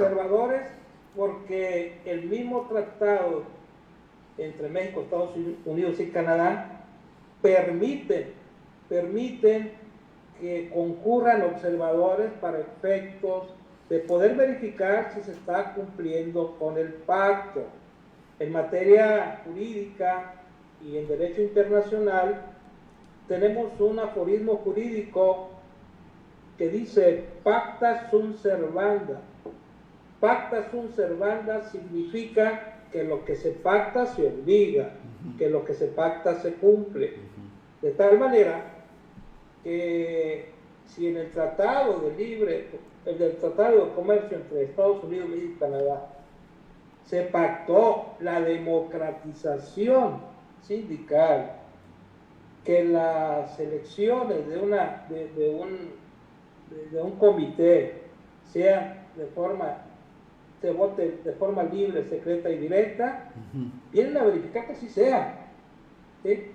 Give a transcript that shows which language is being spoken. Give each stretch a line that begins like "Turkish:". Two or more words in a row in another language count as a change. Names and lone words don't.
Spanish: observadores porque el mismo tratado entre México, Estados Unidos y Canadá permiten que concurran observadores para efectos de poder verificar si se está cumpliendo con el pacto. En materia jurídica y en derecho internacional tenemos un aforismo jurídico que dice
Latin: pacta sunt servanda. Pacta sunt servanda
Spanish: significa que lo que se pacta se obliga, que lo que se pacta se cumple. De tal manera que si en el Tratado del Tratado de Comercio entre Estados Unidos y Canadá se pactó la democratización sindical, que las elecciones de un comité se vote de forma libre, secreta y directa, vienen a verificar que así sea, ¿sí?